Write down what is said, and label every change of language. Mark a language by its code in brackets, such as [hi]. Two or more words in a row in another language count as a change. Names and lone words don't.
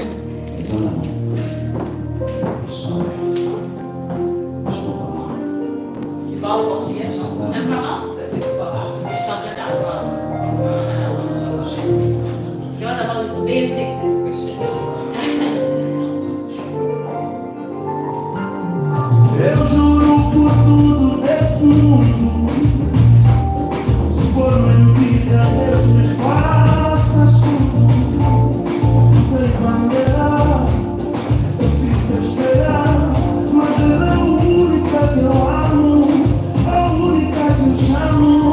[fr] Tu parles portugais? Pardon? Est-ce que tu parles? Je chante le carnaval. Je vais avoir une [en] basic discussion. [pt] Eu juro por tudo desse mundo, se for mentira, Deus me faça surdo. Tem bandeira, eu fiz besteira, mas és a única que eu amo, a única que eu chamo.